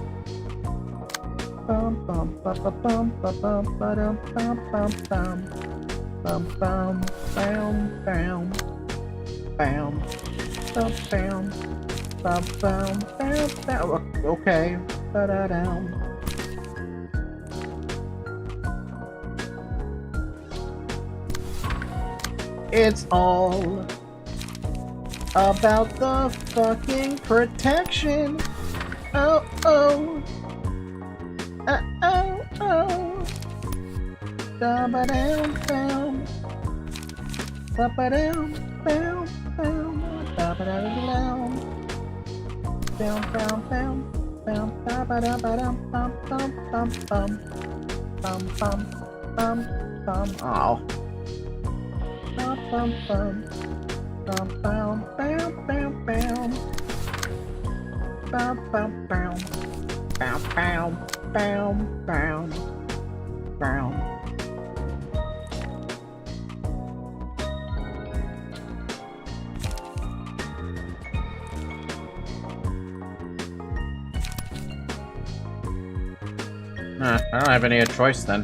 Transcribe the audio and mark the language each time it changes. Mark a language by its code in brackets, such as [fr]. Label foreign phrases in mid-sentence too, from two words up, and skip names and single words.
[en] Okay. It's all about the fucking protection. Oh, oh. Oh, oh. Ba-ba-dum, bam. Ba-ba-dum, bam, bam. Ba-ba-dum, bam, bam, bam, bam. Ba-ba-dum, bam, bam, bam, bam. Bam, bam, bam, bam. Oh. Bam, bam, bam. Bam, bam, bam, bam, bam. Bam, bam, bam. Bam, bam, bam, bam, bam. I don't have any choice then.